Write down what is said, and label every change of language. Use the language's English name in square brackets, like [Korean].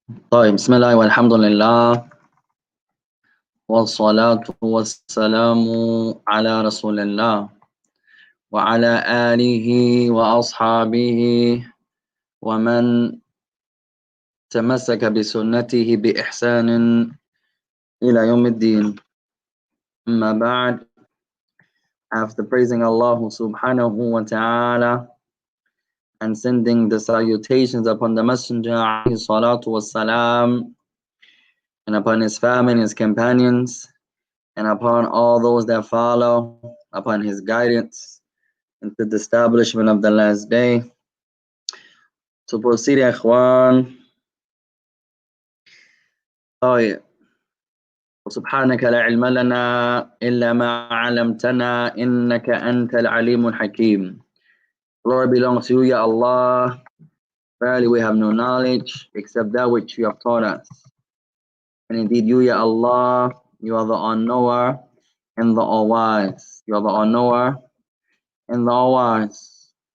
[Arabic] طيب بسم الله والحمد لله والصلاة والسلام على رسول الله وعلى آله وأصحابه ومن تمسك بسنته بإحسان إلى يوم الدين. أما بعد, [English] after praising Allah subhanahu wa ta'ala and sending the salutations upon the Messenger alayhi salatu wassalam, and upon his family and his companions, and upon all those that follow upon his guidance into the establishment of the last day. To proceed, ikhwan. [Arabic] طيب. وسبحانك لا علم لنا إلا ما علمتنا إنك أنت العليم الحكيم. [English] Glory belongs to you, Ya Allah. Verily we have no knowledge except that which you have taught us. And indeed you, Ya Allah, you are the all-knower and the all-wise. You are the all-knower and the all-wise.